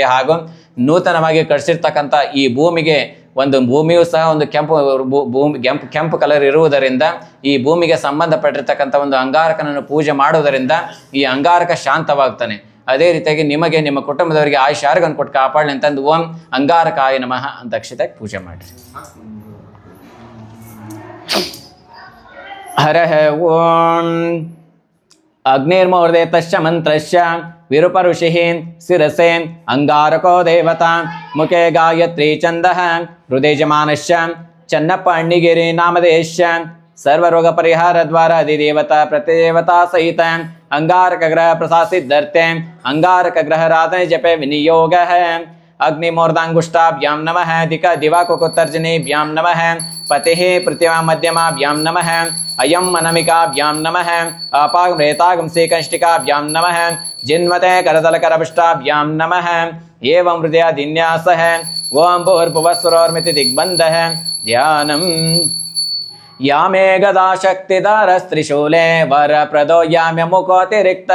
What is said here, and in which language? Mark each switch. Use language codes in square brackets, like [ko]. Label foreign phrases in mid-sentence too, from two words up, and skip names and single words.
[kn] ಹಾಗೂ ನೂತನವಾಗಿ ಕಳಿಸಿರ್ತಕ್ಕಂಥ ಈ ಭೂಮಿಗೆ ಭೂಮಿಯೂ ಸಹ ಒಂದು ಕೆಂಪು ಕಲರ್ ಇರುವುದರಿಂದ ಈ ಭೂಮಿಗೆ ಸಂಬಂಧಪಟ್ಟಿರ್ತಕ್ಕಂಥ ಒಂದು ಅಂಗಾರಕನನ್ನು ಪೂಜೆ ಮಾಡುವುದರಿಂದ ಈ ಅಂಗಾರಕ ಶಾಂತವಾಗ್ತಾನೆ. ಅದೇ ರೀತಿಯಾಗಿ ನಿಮಗೆ ನಿಮ್ಮ ಕುಟುಂಬದವರಿಗೆ ಆಯುಷ್ ಆರೋಗ್ಯವನ್ನು ಕೊಟ್ಟು ಕಾಪಾಡಲಿ ಅಂತಂದು [sa] ಓಂ ಅಂಗಾರಕಾಯ ನಮಃ [kn] ಅಂತ ಅಕ್ಷತೆಯಾಗಿ ಪೂಜೆ ಮಾಡಿರಿ. [sa] ಹರಃ ಓಂ ಅಗ್ನಿರ್ಮೂರ್ಧೆ ತಶ್ಚ ಮಂತ್ರಶ್ಚ ವಿರೂಪಋಷಿಃ ಶಿರಸೆ ಅಂಗಾರಕೋ ದೇವತಾ ಮುಖೆ ಗಾಯತ್ರಿ ಛಂದಃ ಹೃದಯಜಮಾನಶ್ಚ ಚನ್ನಪ್ಪ ಅಣ್ಣಿಗೇರಿ ನಾಮಧೇಶ್ಚ ಸರ್ವರೋಗ ಪರಿಹಾರ ದ್ವಾರ ಅಧಿದೇವತಾ ಪ್ರತಿದೇವತಾ ಸಹಿತ अंगारक ग्रह प्रसासिद्धर्थे अंगारक ग्रह राधने जपे विनियोग है. अग्निमूर्धांगुष्टाभ्यां नमः दिवाकुकुत्तर्जनीभ्यां नमः पतिः पृथिवा मध्यमाभ्यां नमः अयं अनमिकाभ्यां नमः अपागमृतागं श्रीकंष्टिकाभ्यां नमः जिन्वते करतलकरपुष्टाभ्यां नमः एवं हृदयादिन्यासः ओं भूर्भुवस्सुरोर्मिति दिग्बन्धः ध्यानम् यामे गदा शक्तिधरस्त्रिशूले वरप्रदो याम्य मुखोऽतिरिक्तः